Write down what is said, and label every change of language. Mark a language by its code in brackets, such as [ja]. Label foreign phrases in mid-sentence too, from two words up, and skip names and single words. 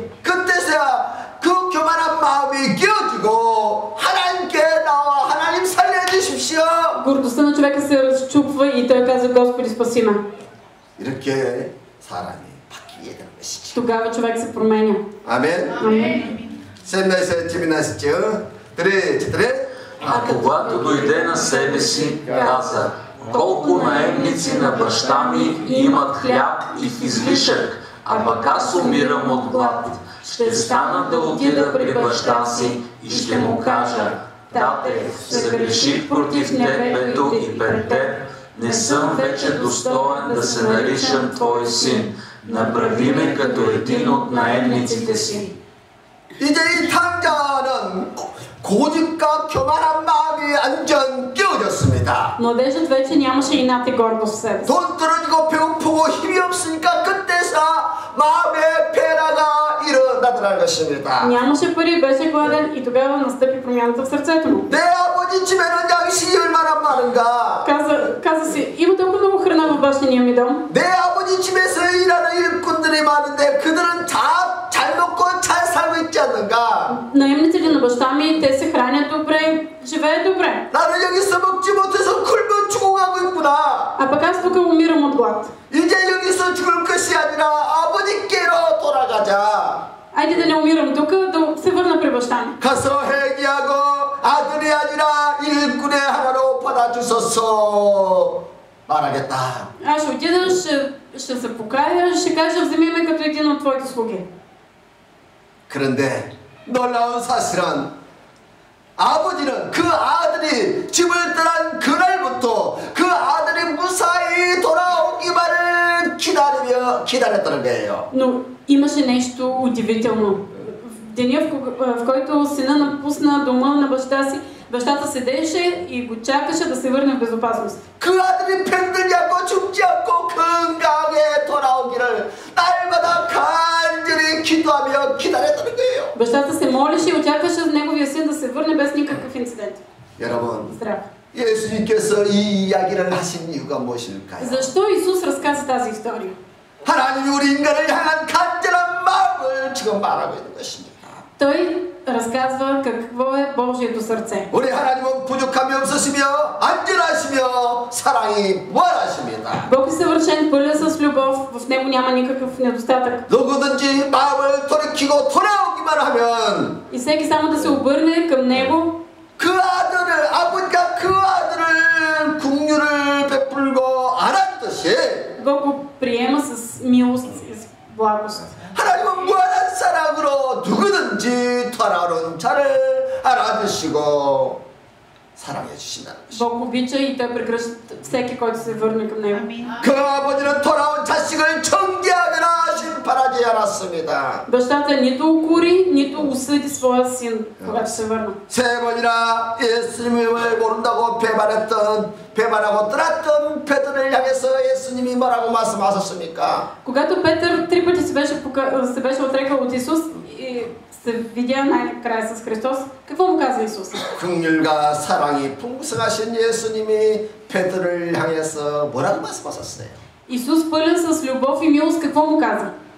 [ko] 그때서야 그 교만한 마음이 깨어지고 하나님께 나와 하나님 살려주십시오. [bg] Гордостта на човека се разчупва и той казва, Господи, спаси ме. [ko] 이렇게 사람이 바뀌게 되는 것이죠. [bg] Тогава човек се променя. [ko] 아멘. [bg] Амин. [ko] 샘나에서 재미나시죠? [bg] А когато дойде на себе си, каза: колко наемници на баща ми имат хляб и в излишък, а пък аз умирам от глад. Ще стана да отида при баща си и ще му кажа: тате, съгреших против небето и пред теб, не съм вече достоен да се наричам твой син. Направи ме като един от наемниците си. [ko] 이제 이 탕자는 고집과 교만한 마음이 완전 깨어졌습니다. [bg] Младежът вече нямаше инат и гордост в себе си. [ko] 돈 떨어지고 배고프고 힘이 없으니까 그때서 마음의 변화가 일어나더라는 것입니다. [bg] Нямаше пари, беше гладен и тогава настъпи промяната в сърцето му. [ko] 내 아버지 집에는 양식이 얼마나 많은가. [bg] Каза си, има толкова много храна в бащиния ми дом. [ko] 내 아버지 집에서 일하는 일꾼들이 많은데 그들은 잘 먹고 잘 살고 있지 않는가. [bg] Наемниците на баща ми, те се хранят добре, живеят добре. [ko] 나는 여기서 먹지 못해서 굶어 죽어가고 있구나. [bg] А пък аз тук умирам от глад. [ko] 이제 여기서 죽을 것이 아니라 아버지께로 돌아가자. [bg] Айде да не умирам тук, да се върна при баща ми. [ko] 가서 회개하고 아들이 아니라 일꾼의 하나로 받아주소서 말하겠다. [bg] Аз ще отида, ще се покая, ще кажа, вземи ме като един от твоите слуги. [ko] 그런데 놀라운 사실은 아버지는 그 아들이 집을 떠난 그날부터 그 아들이 무사히 돌아오기만을 기다렸다는 거예요. [bg] Но имаше нещо удивително. В деня, в който сина напусна дома на баща си, бащата седеше и го чакаше да се върне в безопасност. [ko] 그 아들이 병들지 않고 죽지 않고 건강하게 돌아오기를 날마다 간절히 기도하며 기다렸다는 거예요. [bg] Бащата се молеше и очакваше неговия син да се върне без никакъв инцидент. [ko] 여러분, [bg] Здрав. [ko] 예수님께서 이 이야기를 하신 이유가 무엇일까요? [bg] Защо Исус разказа тази история? [ko] 하나님이 우리 인간을 향한 간절한 마음을 지금 말하고 있는 것입니다. [bg] Той разказва какво е Божието сърце. [ko] 우리 하나님은 부족함이 없으시며 안전하시며 사랑이 무한하십니다. [bg] Бог е съвършен, пълен с любов, в него няма никакъв недостатък. [ko] 누구든지 마음을 돌이키고 돌아오기만 하면 [bg] И всеки само да се обърне към него, [ko] 그 아들을 아버지가 그 아들을 긍휼을 베풀고 안았듯이 [bg] Бог го приема с милост и с благост. [ko] 하나님은 무한한 사랑으로 누구든지 돌아오는 자를 알아주시고 사랑해 주신다는 것입니다. [bg] Бог обича и той прегръща всеки, който се върне към него. [ko] 그 아버지는 돌아온 자식을 정죄하거나 심판하지 않았습니다. [bg] Бащата нито укори, нито осъди своя син, когато се върна. [ko] 세 번이나 예수님을 모른다고 배반하고 떠났던 베드로를 향해서 예수님이 뭐라고 말씀하셨습니까? [bg] Когато Петър 3 пъти се беше отрекал от Исус и се видя най-накрая с Христос, какво му каза Исус? [ko] 긍휼과 사랑이 풍성하신 예수님이 베드로를 향해서 뭐라고 말씀하셨어요? [bg] Исус пълен с любов и милост, какво му каза?